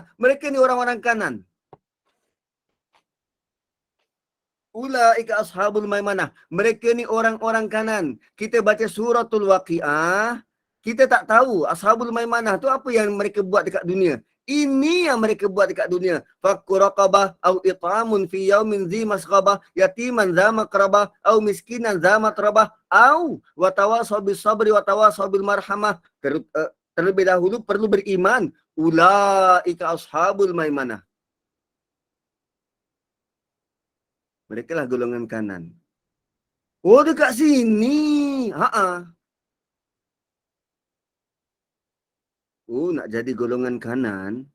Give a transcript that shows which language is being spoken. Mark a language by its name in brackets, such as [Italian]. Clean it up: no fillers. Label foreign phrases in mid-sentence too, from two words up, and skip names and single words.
[Malay] Mereka ni orang-orang kanan. [Arabic] أولئك أصحاب الميمنة. [Malay] Mereka ni orang-orang kanan. Kita baca suratul Waqiah, kita tak tahu [Arabic] أصحاب الميمنة [Malay] tu apa yang mereka buat dekat dunia. Ini yang mereka buat dekat dunia. [Arabic] فك رقبة أو إطعام في يوم ذي مسغبة يتيما ذا مقربة أو مسكينا ذا متربة أو وتواصوا بالصبر وتواصوا بالمرحمة. [Malay] Terlebih dahulu perlu beriman. [Arabic] أولئك أصحاب الميمنة. [Malay] Mereka lah golongan kanan. Oh, dekat sini. Ha-ha. Oh, nak jadi golongan kanan.